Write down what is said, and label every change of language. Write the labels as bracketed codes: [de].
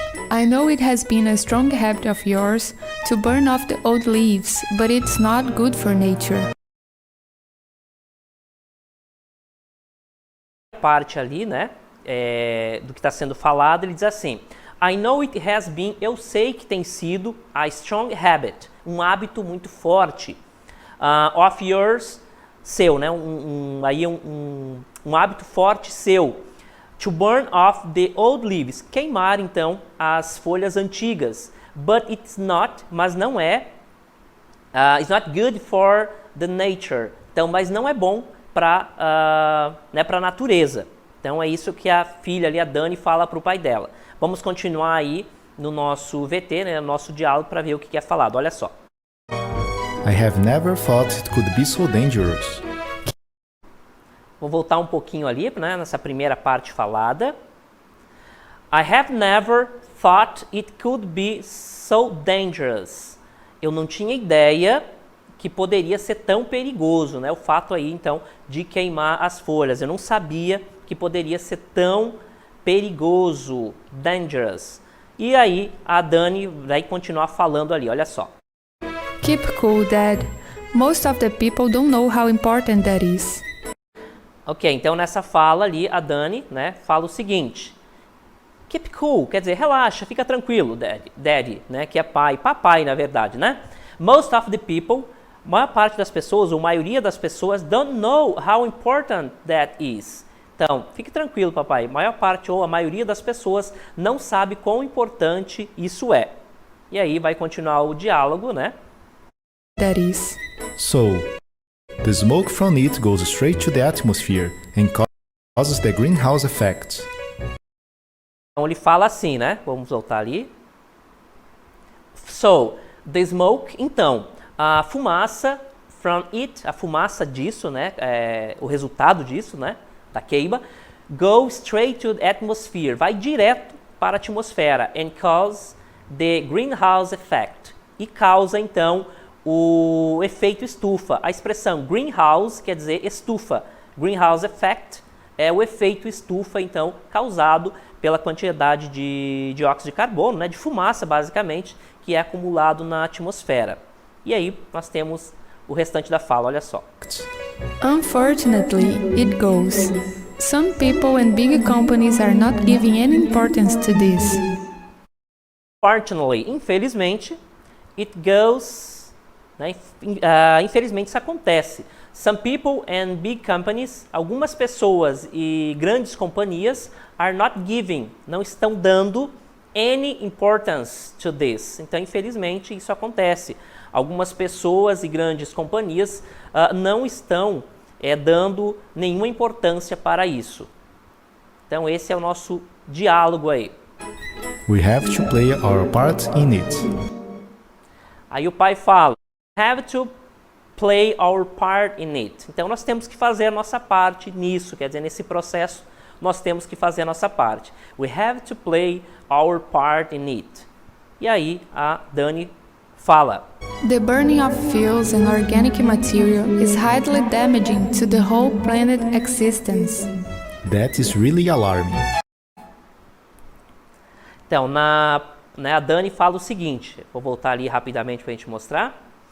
[en] I know it has been a strong habit of yours to burn off the old leaves, but it's not good for nature. [pt] Parte ali, né, do que está sendo falado, ele diz assim: [en] I know it has been, [pt] eu sei que tem sido, [en] a strong habit, [pt] um hábito muito forte, [en] of yours, [pt] seu, né, um hábito forte seu, [en] to burn off the old leaves, [pt] queimar então as folhas antigas, [en] but it's not, [pt] mas não é, [en] it's not good for the nature, [pt] então, mas não é bom para a natureza. Então é isso que a filha ali, a Dani, fala para o pai dela. Vamos continuar aí no nosso VT, né, no nosso diálogo, para ver o que é falado. Olha só. [en] I have never thought it could be so dangerous. [pt] Vou voltar um pouquinho ali, né, nessa primeira parte falada. [en] I have never thought it could be so dangerous. [pt] Eu não tinha ideia que poderia ser tão perigoso, né, o fato aí, então, de queimar as folhas. Eu não sabia que poderia ser tão perigoso, dangerous. E aí, a Dani vai continuar falando ali, olha só. [en] Keep cool, Dad. Most of the people don't know how important that is. [pt] Ok, então nessa fala ali, a Dani, né, fala o seguinte. [en] Keep cool, [pt] quer dizer, relaxa, fica tranquilo, daddy, né, que é pai, papai, na verdade, né? [en] Most of the people, [pt] a maior parte das pessoas, ou a maioria das pessoas, [en] don't know how important that is. [pt] Então, fique tranquilo, papai, a maior parte ou a maioria das pessoas não sabe quão importante isso é. E aí vai continuar o diálogo, né? [en] That is. So, the smoke from it goes straight to the atmosphere and causes the greenhouse effect. [pt] Então ele fala assim, né? Vamos voltar ali. [en] So, the smoke, [pt] então, a fumaça [en] from it, [pt] a fumaça disso, né? O resultado disso, né? Da queima, [en] go straight to the atmosphere, [pt] vai direto para a atmosfera, [en] and cause the greenhouse effect, [pt] e causa então o efeito estufa. A expressão greenhouse quer dizer estufa, greenhouse effect é o efeito estufa então causado pela quantidade de dióxido de carbono, né, de fumaça basicamente, que é acumulado na atmosfera. E aí nós temos o restante da fala, olha só. [en] Unfortunately, it goes. Some people and big companies are not giving any importance to this. Unfortunately, [pt] infelizmente, [en] it goes né? [pt] Infelizmente isso acontece. [en] Some people and big companies, [pt] algumas pessoas e grandes companhias [en] are not giving, [pt] não estão dando [en] any importance to this. [pt] Então, infelizmente, isso acontece. Algumas pessoas e grandes companhias não estão dando nenhuma importância para isso. Então, esse é o nosso diálogo aí. [en] We have to play our part in it. [pt] Aí o pai fala, [en] have to play our part in it. [pt] Então, nós temos que fazer a nossa parte nisso, quer dizer, nesse processo, nós temos que fazer a nossa parte. [en] We have to play our part in it. [pt] E aí a Dani fala. [en] The burning of fuels and organic material is highly damaging to the whole planet existence. That is really alarming. [pt] Então, a Dani fala o seguinte, vou voltar ali rapidamente para a gente mostrar.